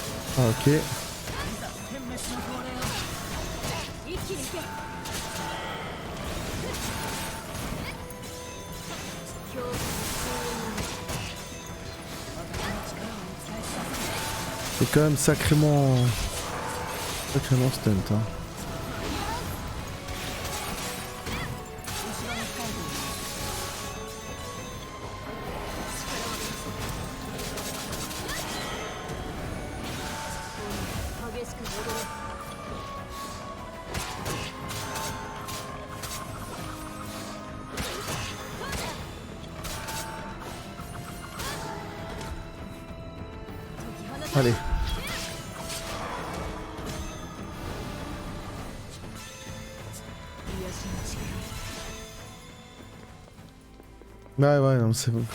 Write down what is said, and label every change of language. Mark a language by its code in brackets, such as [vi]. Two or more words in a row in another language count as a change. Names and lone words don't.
[fr] Ah, ok. [ja] 殲滅の号令を。一気に行け。強化の私の力をお伝えします。 [fr] C'est quand même sacrément stunt. Hein. [ja] 後ろに控えている。激しく戻れ。 [fr] Allez. Ouais, non, c'est bon.